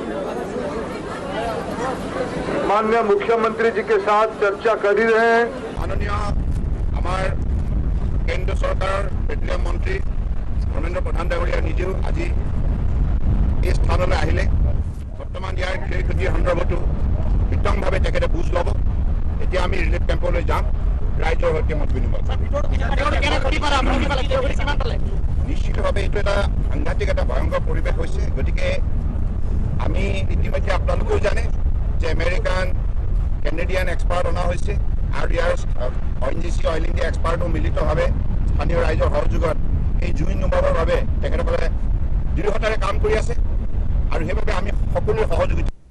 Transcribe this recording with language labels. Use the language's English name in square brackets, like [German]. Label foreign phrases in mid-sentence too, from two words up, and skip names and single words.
[Hindi] माननीय मुख्यमंत्री जी के साथ चर्चा कर ही रहे हैं माननीय हमारे केंद्र सरकार पेट्रोलियम मंत्री [Assamese] धर्मेंद्र प्रधान ডাঙৰীয়া নিজে আজি এই স্থানলৈ আহিলে বৰ্তমান ইয়াৰ ক্ষয়ক্ষতিৰ সন্দৰ্ভতো বিতংভাৱে তেখেতে বুজ ল'ব এতিয়া আমি ৰিলিফ কেম্পলৈ যাম ৰাইজৰ সৈতে মত বিনিময় নিশ্চিতভাৱে এইটো এটা সাংঘাতিক এটা ভয়ংকৰ পৰিৱেশ হৈছে গতিকে আমি ইতিমধ্যে আপোনালোকেও জানে যে আমেৰিকান কেনেডিয়ান এক্সপাৰ্ট অনা হৈছে আৰু ইয়াৰ ONGC অইল ইণ্ডিয়া এক্সপাৰ্টো মিলিতভাৱে স্থানীয় ৰাইজৰ সহযোগত এই জুই নুমাবৰ বাবে তেখেতসকলে দৃঢ়তাৰে কাম কৰি আছে আৰু সেইবাবে আমি সকলোৱে সহযোগিতা